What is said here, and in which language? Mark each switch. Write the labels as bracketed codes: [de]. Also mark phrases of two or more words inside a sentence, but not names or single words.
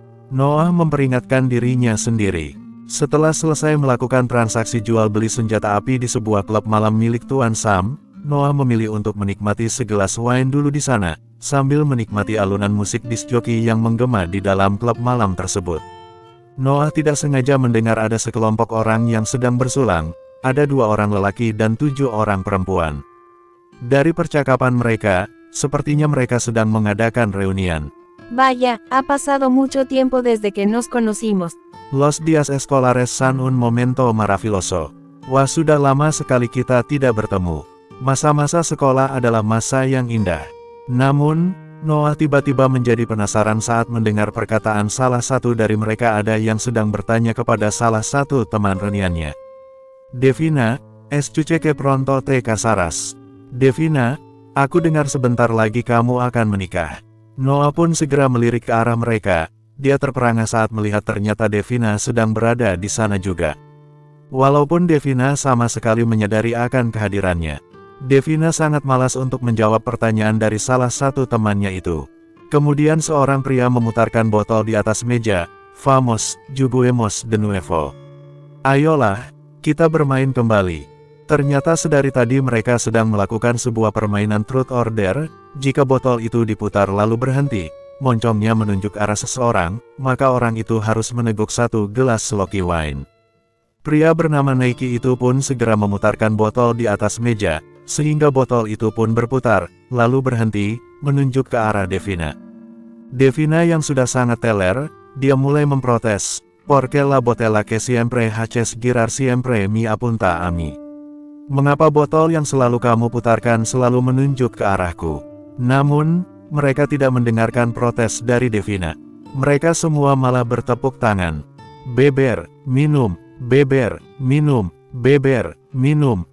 [id] Noah memperingatkan dirinya sendiri. Setelah selesai melakukan transaksi jual beli senjata api di sebuah klub malam milik Tuan Sam, Noah memilih untuk menikmati segelas wine dulu di sana, sambil menikmati alunan musik [en] disc jockey [id] yang menggema di dalam klub malam tersebut. Noah tidak sengaja mendengar ada sekelompok orang yang sedang bersulang, ada 2 orang lelaki dan 7 orang perempuan. Dari percakapan mereka, sepertinya mereka sedang mengadakan reunian. [es] Vaya, ha pasado mucho tiempo desde que nos conocimos. Los días escolares son un momento maravilloso. [id] Wah, sudah lama sekali kita tidak bertemu. Masa-masa sekolah adalah masa yang indah. Namun, Noah tiba-tiba menjadi penasaran saat mendengar perkataan salah satu dari mereka. Ada yang sedang bertanya kepada salah satu teman reuniannya. [es] Devina, escuché que pronto te casarás. [id] Devina, aku dengar sebentar lagi kamu akan menikah. Noah pun segera melirik ke arah mereka. Dia terperangah saat melihat ternyata Devina sedang berada di sana juga. Walaupun Devina sama sekali menyadari akan kehadirannya, Devina sangat malas untuk menjawab pertanyaan dari salah satu temannya itu. Kemudian seorang pria memutarkan botol di atas meja. [es] Vamos, juguemos de nuevo. [id] Ayolah, kita bermain kembali. Ternyata sedari tadi mereka sedang melakukan sebuah permainan [en] truth or dare. [id] Jika botol itu diputar lalu berhenti, moncongnya menunjuk arah seseorang, maka orang itu harus meneguk 1 gelas sloky wine. Pria bernama Naiki itu pun segera memutarkan botol di atas meja, sehingga botol itu pun berputar, lalu berhenti, menunjuk ke arah Devina. Devina yang sudah sangat teler, dia mulai memprotes, [es] "Porque la botella que siempre haces girar siempre me apunta a mí. [id] Mengapa botol yang selalu kamu putarkan selalu menunjuk ke arahku?" Namun, mereka tidak mendengarkan protes dari Devina. Mereka semua malah bertepuk tangan. Beber, minum, beber, minum, beber, minum.